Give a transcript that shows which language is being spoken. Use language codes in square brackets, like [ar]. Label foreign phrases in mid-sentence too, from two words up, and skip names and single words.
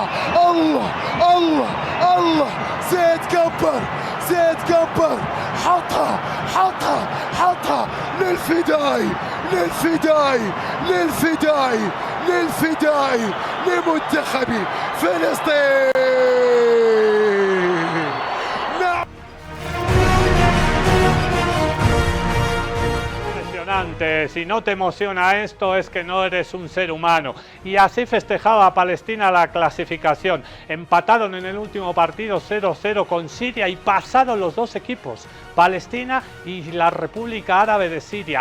[ar] الله الله الله، زيد كبر زيد كبر، حطها حطها حطها للفداي للفداي للفداي للفداي لمنتخب فلسطين. نعم. [es] Si no te emociona esto es que no eres un ser humano. Y así festejaba Palestina la clasificación. Empataron en el último partido 0-0 con Siria y pasaron los dos equipos, Palestina y la República Árabe de Siria.